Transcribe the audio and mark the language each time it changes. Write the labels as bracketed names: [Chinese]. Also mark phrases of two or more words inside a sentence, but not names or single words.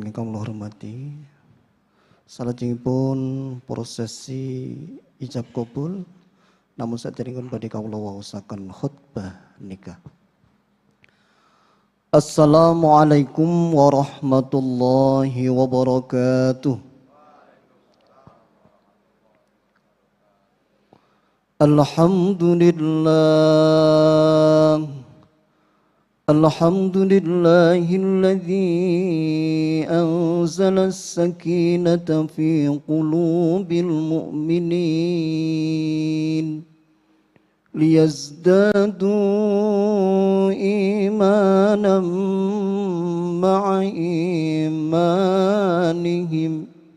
[Javanese] ingkang kula hormati, salajengipun prosesi ijab kabul namun saderengipun badhe kawula waosaken khutbah nikah. [Arabic] السلام عليكم ورحمة الله وبركاته. الحمد لله الذي أنزل السكينة في قلوب المؤمنين ليزدادوا إيمانا مع إيمانهم.